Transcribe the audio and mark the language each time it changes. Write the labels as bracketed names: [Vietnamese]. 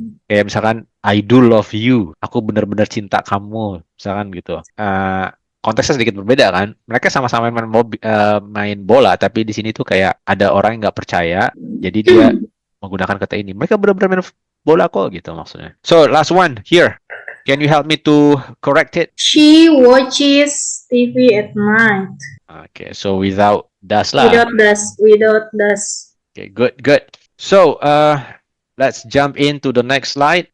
[Indonesian] Kayak misalkan [English] I do love you. [Indonesian] Aku bener-bener cinta kamu. Misalkan gitu. Konteksnya sedikit berbeda kan. Mereka sama-sama main bola, tapi di sini tuh kayak ada orang yang nggak percaya. Jadi dia menggunakan kata ini. Mereka bener-bener main bola kok gitu maksudnya. [English] So last one here. Can you help me to correct it? She watches TV at night. Okay, so without does lah. Without does. Okay, good. So, let's jump into the next slide.